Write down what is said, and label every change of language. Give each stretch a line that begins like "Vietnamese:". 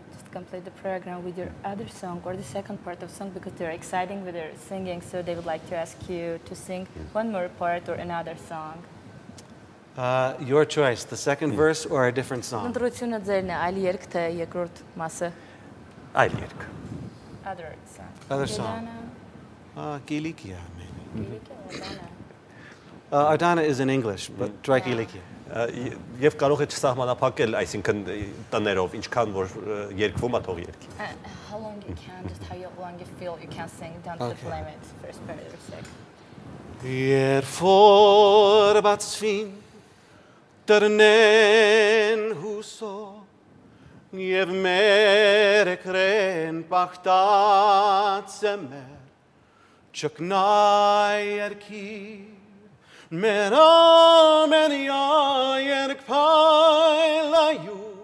English: Complete the program with your other song or the second part of song because they're exciting with their singing so they would like to ask you to sing one more part or another song Your choice the second verse or a different song
Armenian: Ընտրությունը ձերն է այլ երգ թե երկրորդ մասը Այլ երգ
English: Other song Other song. Kilikia, maybe. Adana is in English, but try Kilikia.
Armenian: Եվ կարող է չսահմանափակել, այսինքն տներով, ինչքան որ երգվում է թող երգի.
English: How long you can, just how long you feel you can sing down to the limit, first part or second.
Armenian: Երբոր բացվին տրնեն հուսով Եվ մեր եկրեն պաղտած է մեր Չկնայ երկիր մեր ամենյա երկ պայլայուր